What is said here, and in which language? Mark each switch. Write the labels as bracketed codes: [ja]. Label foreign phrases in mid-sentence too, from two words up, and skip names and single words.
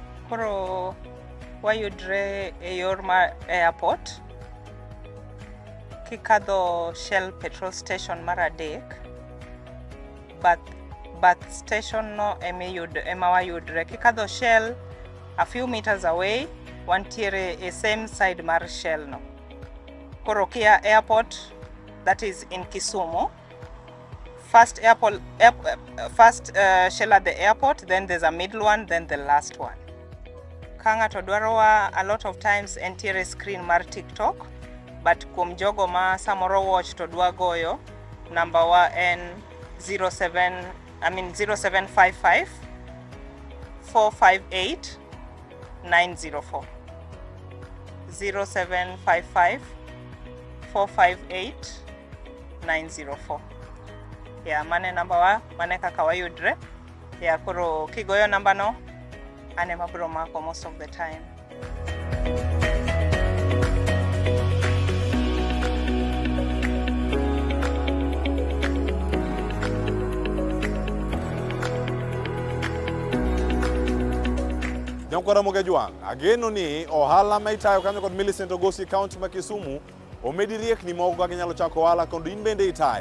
[luo] Koro wayudre e yor mar airport kikadho Shell petrol station mar adek, bath station no ema wayudre. Kikadho Shell [en] a few meters away [luo] wantiere a [en] same side [luo] mar Shell no. Koro kia airport, [en] that is in Kisumu. First Shell at the airport, then there's a middle one, then the last one. [luo] Kanga to dwarowa [en] a lot of times [luo] entiere screen mar TikTok, but kuom jogo ma samoro watch to dwa goyo, number wa en 0755 458 904. 0755 458 904. Yeah, mane number wa, mane kaka wayudre. Yeah, koro kigoyo number no, ane mabro mako [en] most of the time. [luo] Nyankora Mogejuang, ageno ni ohala ma itayo kanyo kod Millicent Ogosi County ma Kisumu omedi riekni moko kaka inyalo chako ohala kendo in bende itaye.